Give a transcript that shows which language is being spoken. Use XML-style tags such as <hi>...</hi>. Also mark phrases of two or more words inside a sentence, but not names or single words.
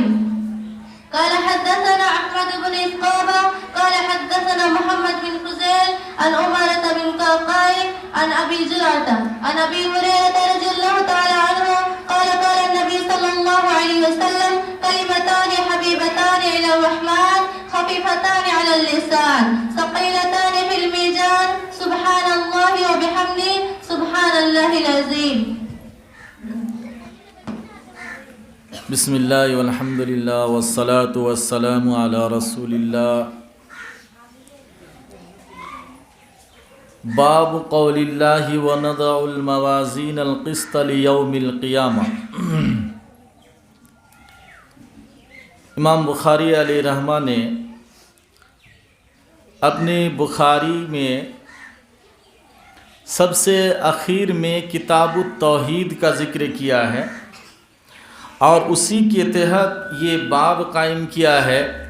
<ar>قال حدثنا أحمد بن إسكابة قال حدثنا محمد بن فزيل عن أمارة بن قعقاع عن أبي جرعة عن أبي هريرة رضي الله تعالى عنه قال قال النبي صلى الله عليه وسلم كلمتان حبيبتان إلى الرحمن خفيفتان على اللسان ثقيلتان في الميزان سبحان الله وبحمده سبحان الله العظيم. بسم الله والحمد لله والصلاة والسلام على رسول الله. باب قول الله ونضع الموازين القسط ليوم القيامة.</ar> <ur>امام بخاری علیہ الرحمہ نے اپنے بخاری میں سب سے آخر میں کتاب التوحید کا ذکر کیا ہے اور اسی کے تحت یہ باب قائم کیا ہے.</ur>